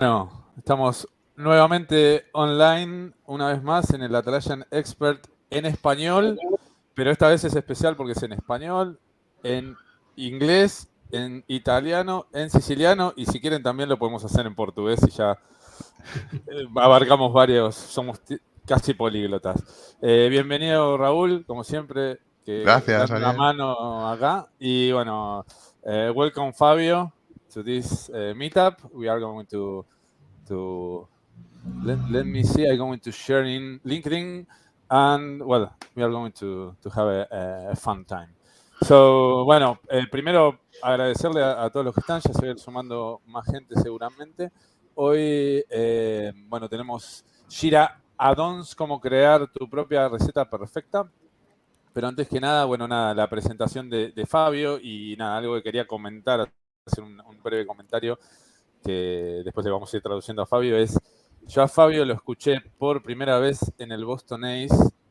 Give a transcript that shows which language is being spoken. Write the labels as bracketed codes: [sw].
[es] Bueno, estamos nuevamente online, una vez más, en el Atlassian Expert en español, pero esta vez es especial porque es en español, en inglés, en italiano, en siciliano, y si quieren también lo podemos hacer en portugués y ya abarcamos varios, somos casi políglotas. Bienvenido, Raúl, como siempre, Gracias, dando una Ariel. mano acá. Y bueno, [en] welcome, Fabio, to this meetup. We are going to let me see. I'm going to share in LinkedIn, and well, we are going to have a fun time. [es] So, bueno, primero agradecerle a todos los que están, ya se va a ir sumando más gente seguramente. Hoy, bueno, tenemos Jira Addons Cómo crear tu propia receta perfecta. Pero antes que nada, bueno, nada, la presentación de Fabio y nada, algo que quería comentar, hacer un breve comentario que después le vamos a ir traduciendo a Fabio, es, yo a Fabio lo escuché por primera vez en el Boston Ace